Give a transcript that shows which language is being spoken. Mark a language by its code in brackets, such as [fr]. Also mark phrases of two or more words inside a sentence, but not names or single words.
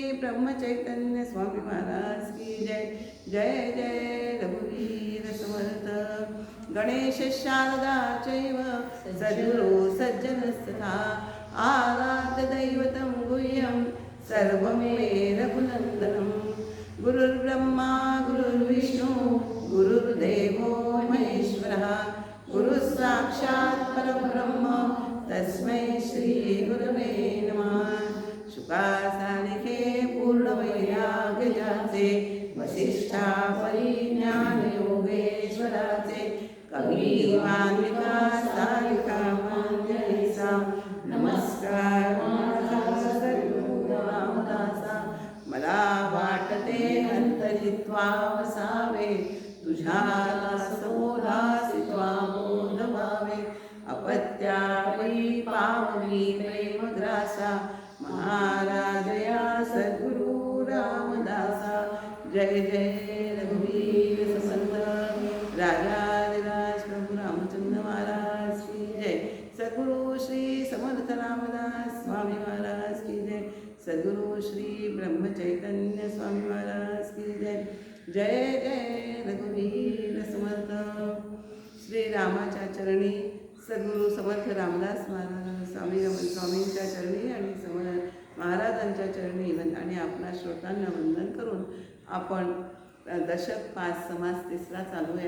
[hi] ब्रह्मचैतन्य स्वामी महाराज की जय. [mr] जय जय रघुवीर समर्थ. [sa] गणेश शारदा चैव सद्गुरु सज्जनस्तथा आराध्य दैवतं गुह्यं सर्वमे रघुनन्दनं. गुरुर्ब्रह्मा गुरुर्विष्णु गुरुर्देवो महेश्वरः. गुरुः साक्षात् परब्रह्म तस्मै श्री गुरवे नमः. [mr] शुकासानिके पूर्णवैराग्य ज्याचे वसिष्ठा परिज्ञान योगेश्वराचे. कवी वाल्मिका सारिका मान्यसा नमस्कार माझा सद्गुरु रामदासा. मला वाटते अंतरित्वा वसावे तुझ्या दासोदासित्वा बोध व्हावे. अपत्यापरी पावनी प्रेमग्रासा महाराजया सद्गुरु रामदासा. जय जय रघुवीर समर्थ. [hi] राजाधिराज प्रभु रामचंद्र महाराज की जय. सद्गुरु श्री समर्थ रामदास स्वामी महाराज की जय. सद्गुरु श्री ब्रह्मचैतन्य स्वामी महाराज की जय. [mr] जय जय रघुवीर समर्थ. श्री रामाच्या चरणी सद्गुरु समर्थ रामदास महाराज स्वामींच्या चरणी आणि महाराजांच्या चरणी आणि आपल्या श्रोतांना वंदन करून आपण दशक 5 समास तिसरा चालू आहे.